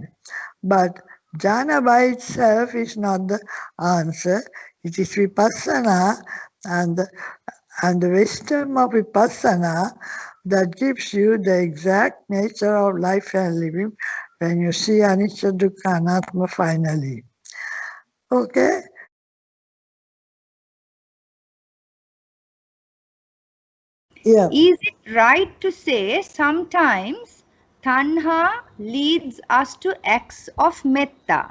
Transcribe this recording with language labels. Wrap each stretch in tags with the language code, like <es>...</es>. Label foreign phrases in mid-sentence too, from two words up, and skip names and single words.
<en>But jhana by itself is not the answer. It is vipassana and the wisdom of vipassana that gives you the exact nature of life and living when you see</en> <pi>anicca, dukkha, anatta</pi> <en>finally. Okay? Yeah. Is it right to say sometimes tanha leads us to acts of metta?</en>